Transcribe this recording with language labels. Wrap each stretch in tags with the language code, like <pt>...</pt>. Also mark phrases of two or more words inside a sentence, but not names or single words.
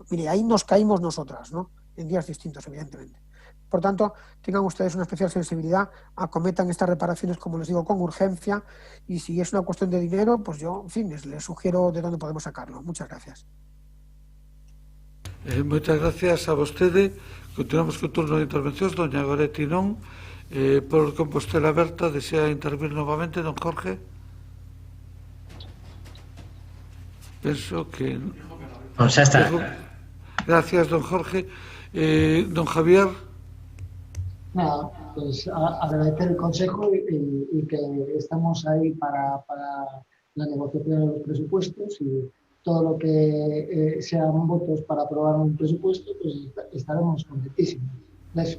<es>Mire, ahí nos caímos nosotras, ¿no? En días distintos, evidentemente. Por tanto, tengan ustedes una especial sensibilidad, acometan estas reparaciones, como les digo, con urgencia, y si es una cuestión de dinero, pues yo, en fin, les sugiero de dónde podemos sacarlo. Muchas gracias.</es> <gl>Moitas gracias a vostede. Continuamos co turno de intervencións. Doña Goretti non. Por Compostela Aberta, desea intervir novamente, don Jorge? Penso que... Non, xa está.</gl> <es>Gracias, don Jorge. Don Javier. Nada, pues agradecer el consejo y que estamos ahí para la negociación de los presupuestos y todo lo que sean votos para aprobar un presupuesto, pues estaremos contentísimos de eso.</es>